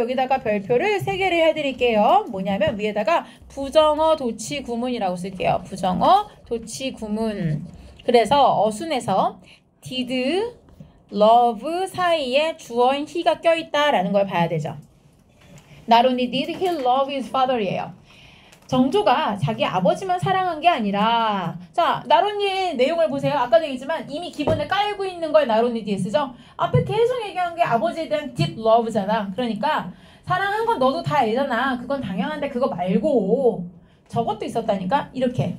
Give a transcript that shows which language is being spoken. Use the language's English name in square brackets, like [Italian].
[Korean] 여기다가 별표를 3개를 해드릴게요. 뭐냐면 위에다가 부정어 도치 구문이라고 쓸게요. 부정어 도치 구문. 그래서 어순에서 did, love 사이에 주어인 he가 껴있다라는 걸 봐야 되죠. [English] Not only did he love his father이에요. [Korean] 정조가 자기 아버지만 사랑한 게 아니라 자, 나론니의 내용을 보세요. 아까도 얘기했지만 이미 기본에 깔고 있는 걸 나론니 뒤에 쓰죠. 앞에 계속 얘기한 게 아버지에 대한 deep love잖아. 그러니까 사랑한 건 너도 다 알잖아. 그건 당연한데 그거 말고 저것도 있었다니까. 이렇게.